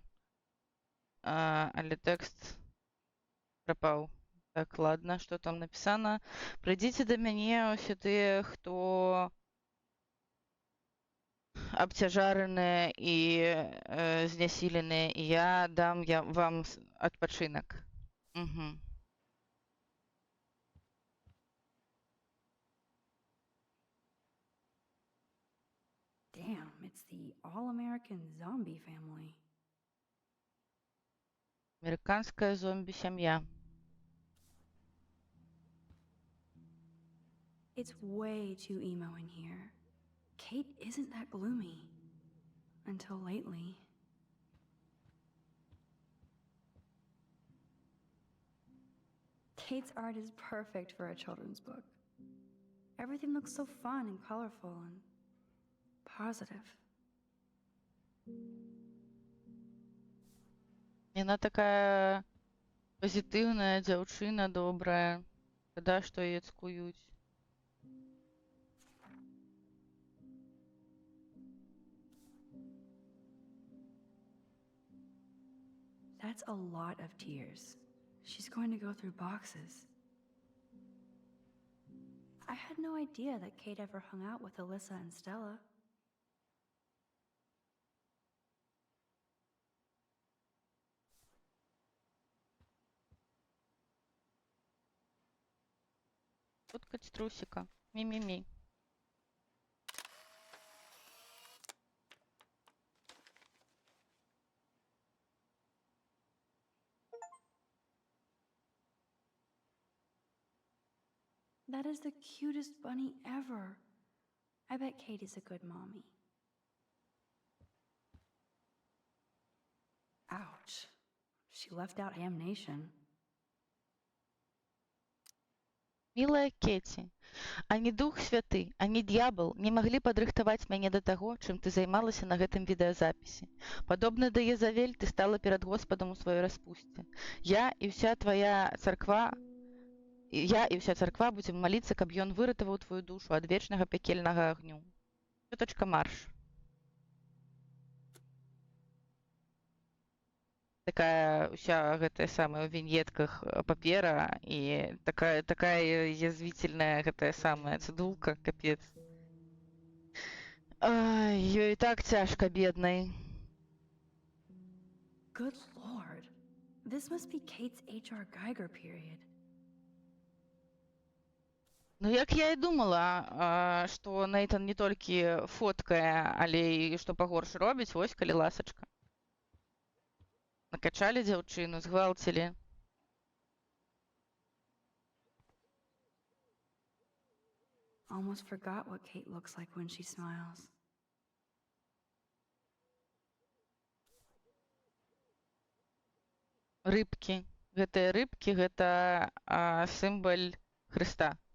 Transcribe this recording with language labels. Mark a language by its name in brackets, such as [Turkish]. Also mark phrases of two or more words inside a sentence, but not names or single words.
[Belarusian] Але тэкст прапаў. Так, ладно, што там напісана? Прыйдзіце да мяне ўсе тыя, хто абцяжараныя і знясіленыя, і я дам вам адпачынак. Угу. [English] Damn, it's the all-American zombie family. [Russian] Американская зомби-сям'я. [English] It's way too emo in here. Kate isn't that gloomy. Until lately. Kate's art is perfect for a children's book. Everything looks so fun and colorful and positive. [Belarusian] Яна такая пазітыўная дзяўчына, добрая. Шкада, што яе цкуюць. [English] That's a lot of tears. She's going to go through boxes. I had no idea that Kate ever hung out with Alyssa and Stella. [Russian] Фоткать трусика. Ми-ми-ми. [English] That is the cutest bunny ever. I bet Kate is a good mommy. Ouch. She left out Ham Nation. [Belarusian] Мілая Кеті, ані Дух Святы, ані д'ябал не маглі падрыхтаваць мяне да таго, чым ты займалася на гэтым відэазапісе. Падобна да Езавель, ты стала перад Господам у сваёй распусце. Я і ўся царква будзем маліцца, каб ён выратаваў тваю душу ад вечнага пякельнага агню. Цётачка марш. Такая ўся гэтая самая ў віньетках папера і такая язвительная гэтая самая цыдулка, капец. Ай, ёй так цяжка, беднай. [English] Good lord. This must be Kate's H.R. Geiger period. [Belarusian] Ну, як я і думала, што Нейтан не толькі фоткае, але і што пагорш робіць, вось, калі ласачка. Накачалі дзяўчыну, згвалцілі. [English] Almost forgot what Kate looks like when she smiles. [Belarusian] Рыбкі. Гэтыя рыбкі, гэта сімвал Хрыста.